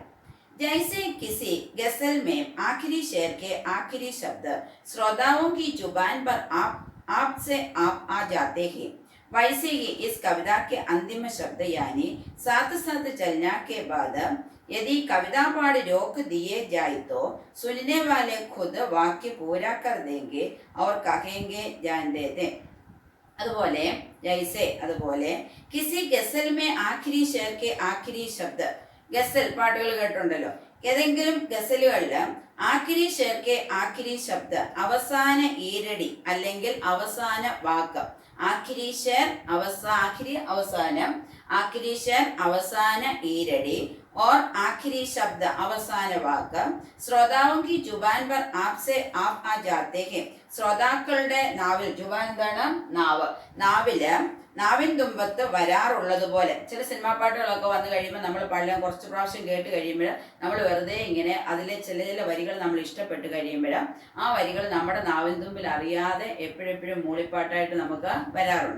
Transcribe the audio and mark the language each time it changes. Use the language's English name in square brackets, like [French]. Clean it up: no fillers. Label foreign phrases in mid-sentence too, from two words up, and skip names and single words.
[Hindi] जैसे किसी गजल में आखिरी शेर के आखिरी शब्द श्रोताओं की जुबान पर आप से आप आ जाते हैं, वैसे ही इस कविता के अंतिम शब्द यानी साथ साथ चलना के बाद यदि कविता पाठ रोक दिए जाए तो सुनने वाले खुद वाक्य पूरा कर देंगे और कहेंगे जानते थे. അതുപോലെ ജൈസെ അതുപോലെ किसी गजल में आखिरी शेर के आखिरी शब्द. [Malayalam] ഗസൽ പാട്ടുകൾ കേട്ടുണ്ടല്ലോ. ഏതെങ്കിലും ഗസലുകളിൽ [Hindi] आखिरी शेर के आखिरी शब्द [Malayalam] അവസാന ഈരടി അല്ലെങ്കിൽ അവസാന വാക്ക്. [Hindi] आखिरी शेर आखिरी അവസാനം, आखिरी शेर [Malayalam] അവസാന ഈരടി [Hindi] और आखिरी शब्द [Malayalam] അവസാന വാക്ക്. [Hindi] ശ്രോതാവും की जुबान पर आपसे आप आ जाते हैं. [Malayalam] ശ്രോതാക്കളുടെ നാവിൽ, ജുബാൻ എന്താണ്? നാവ്. നാവിൻ തുമ്പത്ത് വരാറുള്ളത് പോലെ. ചില സിനിമാ പാട്ടുകളൊക്കെ വന്നു കഴിയുമ്പോൾ നമ്മൾ പള്ളിയും കുറച്ച് പ്രാവശ്യം കേട്ട് കഴിയുമ്പോൾ നമ്മൾ വെറുതെ ഇങ്ങനെ അതിലെ ചില വരികൾ നമ്മൾ ഇഷ്ടപ്പെട്ട് കഴിയുമ്പോൾ ആ വരികൾ നമ്മുടെ നാവിൻ തുമ്പിൽ അറിയാതെ എപ്പോഴെപ്പോഴും മൂളിപ്പാട്ടായിട്ട് നമുക്ക് വരാറുണ്ട്.